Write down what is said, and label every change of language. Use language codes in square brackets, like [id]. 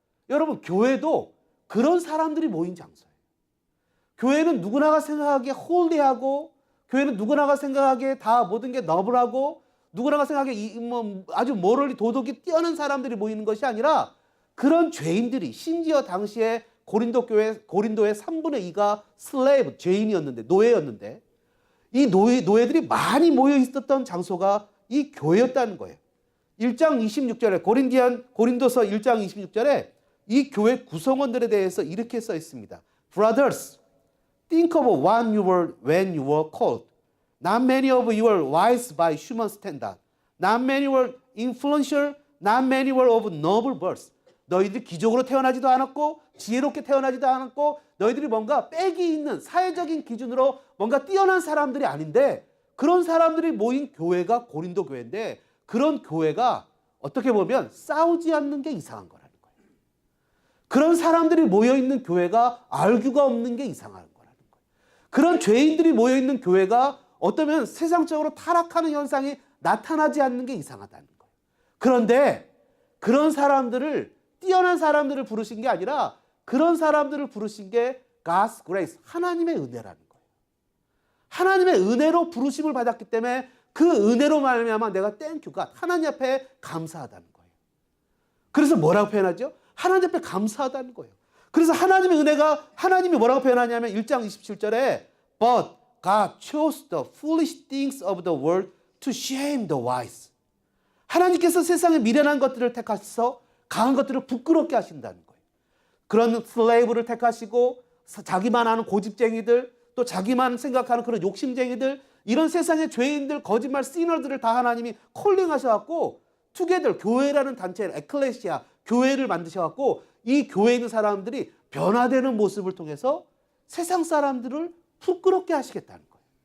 [ko] 여러분 교회도 그런 사람들이 모인 장소예요. 교회는 누구나가 생각하기에 홀리하고 교회는 누구나가 생각하기에 다 모든 게 너블하고 누구나가 생각하기에 아주 모럴리 도덕이 뛰어난 사람들이 모이는 것이 아니라 그런 죄인들이 심지어 당시에 고린도의 3분의 2가 슬레이브, 죄인이었는데 노예였는데 이 노예들이 많이 모여 있었던 장소가 이 교회였다는 거예요. 1장 26절에 고린도서 1장 26절에 이 교회 구성원들에 대해서 이렇게 써 있습니다. [en] Brothers, think of when you were called. Not many of you were wise by human standard. Not many were influential. Not many were of noble birth. [ko] 너희들이 기적으로 태어나지도 않았고 지혜롭게 태어나지도 않았고 너희들이 뭔가 빽이 있는 사회적인 기준으로 뭔가 뛰어난 사람들이 아닌데 그런 사람들이 모인 교회가 고린도 교회인데 그런 교회가 어떻게 보면 싸우지 않는 게 이상한 거라는 거예요. 그런 사람들이 모여있는 교회가 알규가 없는 게 이상한 거라는 거예요. 그런 죄인들이 모여있는 교회가 어쩌면 세상적으로 타락하는 현상이 나타나지 않는 게 이상하다는 거예요. 그런데 그런 사람들을 뛰어난 사람들을 부르신 게 아니라 그런 사람들을 부르신 게 God's grace, 하나님의 은혜라는 거예요. 하나님의 은혜로 부르심을 받았기 때문에 그 은혜로 말미암아 내가 땡큐 갓, 하나님 앞에 감사하다는 거예요. 그래서 뭐라고 표현하죠? 하나님 앞에 감사하다는 거예요. [en] 그래서 하나님의 은혜가 하나님이 뭐라고 표현하냐면 1장 27절에 But God chose the foolish things of the world to shame the wise. [ko] 하나님께서 세상의 미련한 것들을 택하셔서 강한 것들을 부끄럽게 하신다는 거예요. 그런 슬레이브를 택하시고 자기만 아는 고집쟁이들 또 자기만 생각하는 그런 욕심쟁이들 이런 세상의 죄인들 거짓말 시너들을 다 하나님이 콜링하셔갖고 투게더 교회라는 단체 에클레시아 교회를 만드셔갖고 이 교회에 있는 사람들이 변화되는 모습을 통해서 세상 사람들을 부끄럽게 하시겠다는 거예요.